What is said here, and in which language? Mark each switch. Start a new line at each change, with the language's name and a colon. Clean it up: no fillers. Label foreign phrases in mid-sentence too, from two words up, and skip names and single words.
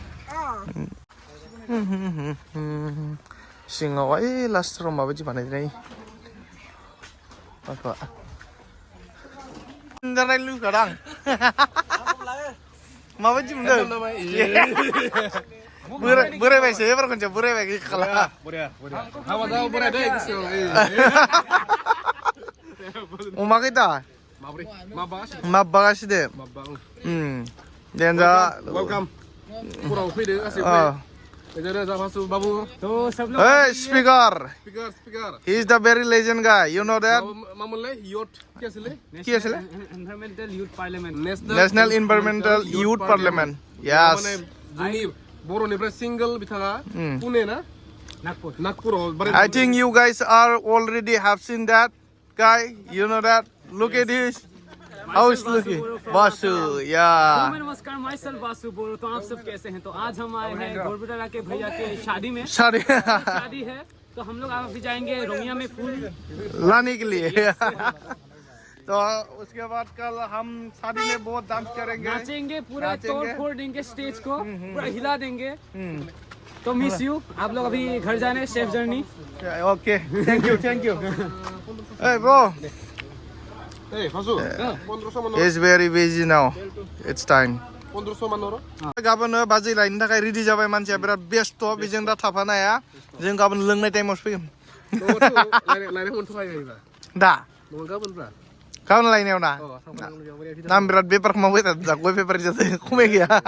Bodo: सिङाव ओइ लास्टराव माबायदि बानायनाय जानाय लुगैखादां माबायदि मोनदों बोरायबायसो एबार खनसे बोरायबाय खाला अमा खैथा माबागासिनो देनजा वेलकाम पुराव फैदो गासैबो
English: Hey, speaker. He is the very legend guy. You know that? Environmental Youth Parliament. National Environmental Youth Parliament. Yes.
Bodo: बर'निफ्राय सिंगल बिथाङा पुणे ना नागपुराव
English: I think you guys are already have seen that guy. You know that? Look at this. How is looking? Vasu, yeah.
Hindi: नमस्कार, myself वासु बोरो। तो आप सब कैसे हैं? तो आज हम आए हैं गोरबेटा के भैया के शादी में। शादी है तो हम लोग अभी जाएंगे रोमिया में फूल लाने के लिए। तो उसके बाद कल हम शादी में बहुत डांस करेंगे, नाचेंगे, पूरा तोड़ फोड़ देंगे स्टेज को, पूरा हिला देंगे। तो
English: miss you,
Hindi: आप लोग अभी घर जाने
English: safe journey. Okay, thank you. Hey bro. Hey, Fasu. He's very busy now. It's time.
Bodo: 1500 मान हरो गाबोन बाजै लायनो थाखाय रेडि जाबाय मानसिया बिराद बेस्थ' बेजों दा थाफानो हाया जों गाबोन लोंनाय टाइमावसो फैगोन लायनो मोनथ'खायोबा दा गाबोनब्रा गाबोन लायनायाव ना आं बिराद बेफार मावबाय थादों दा गय बेफार जादों खमाय गैया